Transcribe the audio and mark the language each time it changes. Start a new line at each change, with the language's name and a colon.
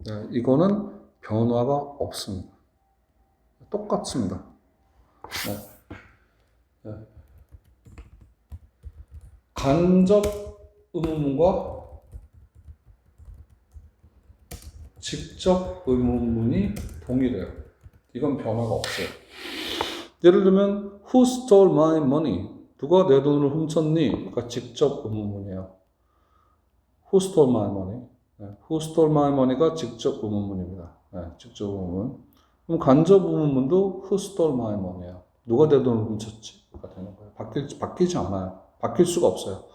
Korean: 이거는 변화가 없습니다. 똑같습니다. 간접 의문문과 직접 의문문이 동일해요. 이건 변화가 없어요.
English: 예를 들면 Who stole my money?
Korean: 누가 내 돈을 훔쳤니? 그러니까 직접 의문문이에요.
English: Who stole my money? 네, Who stole my money가
Korean: 직접 의문문입니다. 네, 직접 의문문. 그럼 간접 의문문도
English: Who stole my money
Korean: 예요. 누가 내 돈을 훔쳤지?가 되는 거예요. 바뀌지 않아요. 바뀔 수가 없어요.